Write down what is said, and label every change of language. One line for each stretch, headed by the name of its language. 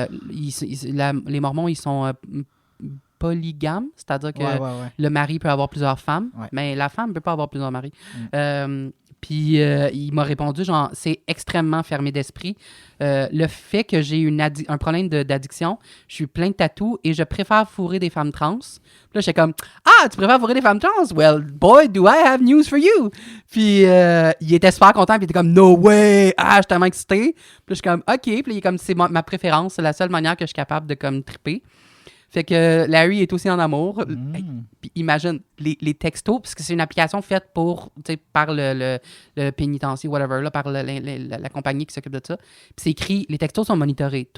French: les mormons, ils sont... polygames, c'est-à-dire que le mari peut avoir plusieurs femmes, mais la femme ne peut pas avoir plusieurs maris. Puis il m'a répondu, genre, c'est extrêmement fermé d'esprit. Le fait que j'ai un problème d'addiction, je suis plein de tatous et je préfère fourrer des femmes trans. Puis là, j'étais comme, ah, tu préfères fourrer des femmes trans?
English: Well, boy, do I have news for you!
French: Puis il était super content, puis il était comme,
English: no way!
French: Ah, je suis tellement excité. Puis là, je suis comme, OK. Puis il est comme, c'est ma préférence, c'est la seule manière que je suis capable de comme triper. Fait que Larry est aussi en amour. Puis imagine, les textos, parce que c'est une application faite pour, tu sais, par le pénitencier, whatever, là, par la compagnie qui s'occupe de ça. Puis c'est écrit, les textos sont monitorés.